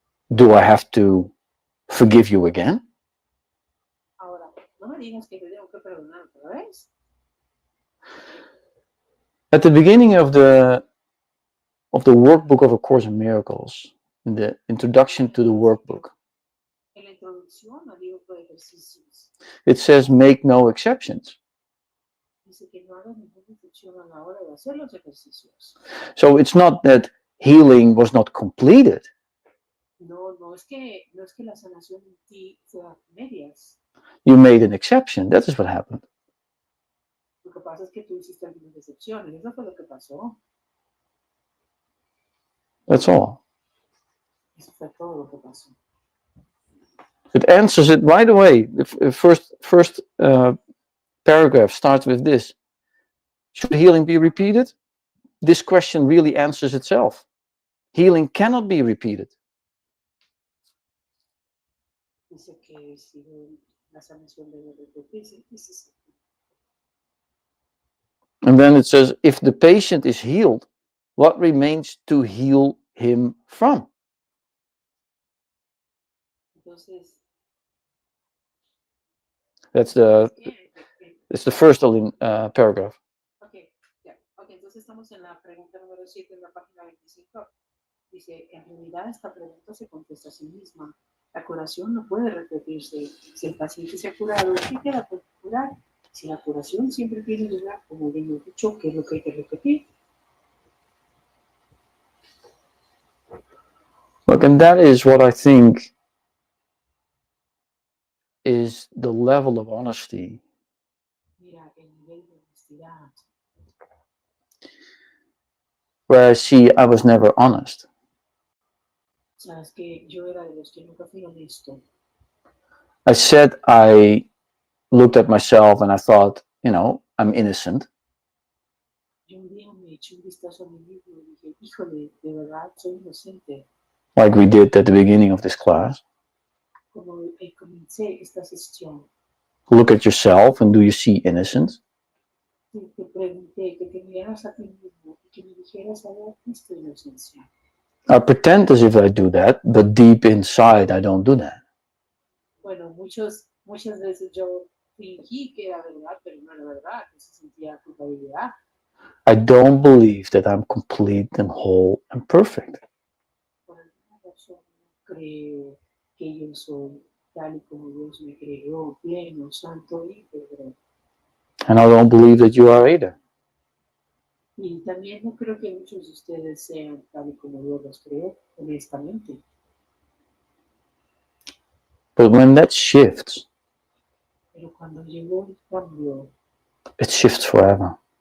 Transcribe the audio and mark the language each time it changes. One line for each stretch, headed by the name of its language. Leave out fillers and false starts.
English: Do I have to forgive you again?
Spanish: Ahora, no me digas que te tengo que perdonar otra vez.
English: At the beginning of the workbook of A Course in Miracles, in the introduction to the workbook,
Spanish: En la introducción al libro de ejercicios,
English: it says make no exceptions.
Spanish: dice que no hagas ninguna excepción a la hora de hacer los ejercicios.
English: So it's not that healing was not completed.
Spanish: No es que la sanación en ti sea a medias.
English: You made an exception. That is what happened.
Spanish: Lo que pasa es que tú hiciste algunas excepciones. Eso fue lo que pasó.
English: That's all.
Spanish: Eso fue todo lo que pasó.
English: It answers it right away. The first paragraph starts with this. Should healing be repeated? This question really answers itself. Healing cannot be repeated.
Spanish: Dice que si la sanación debe repetirse.
English: And then it says, if the patient is healed, what remains to heal him from?
Spanish: Entonces,
English: That's the first paragraph. Okay, yeah.
Spanish: Okay, entonces estamos en la pregunta número 7 en la página 25. Dice, en realidad esta pregunta se contesta a sí misma. La curación no puede repetirse. Si el paciente se ha curado, ¿qué queda por curar? Si la curación siempre tiene lugar, como bien hemos dicho, ¿qué es lo que hay que repetir?
English: Look, and that is what I think is the level of honesty.
Spanish: Mira, el nivel de honestidad.
English: Whereas, see, I was never honest.
Spanish: Sabes que yo era de los que nunca fui honesto.
English: I said I looked at myself and I thought, I'm innocent.
Spanish: Yo un día me eché un vistazo a mí mismo y dije, híjole, de verdad soy inocente.
English: Like we did at the beginning of this class.
Spanish: Como comencé esta sesión,
English: Look at yourself and do you see innocence?
Spanish: te pregunté que te miraras a ti mismo y que me dijeras, a ver, ¿viste inocencia?
English: I pretend as if I do that, but deep inside I don't do that.
Spanish: Bueno, muchas veces yo fingí que era verdad, pero no era verdad, que se sentía culpabilidad.
English: I don't believe that I'm complete and whole and perfect.
Spanish: Por alguna razón no creo que yo soy tal y como Dios me creó, pleno, santo y íntegro.
English: And I don't believe that you are either.
Spanish: Y también no creo que muchos de ustedes sean tal y como Dios los creó, honestamente.
English: But when that shifts,
Spanish: Pero cuando llegó el cambio
English: forever.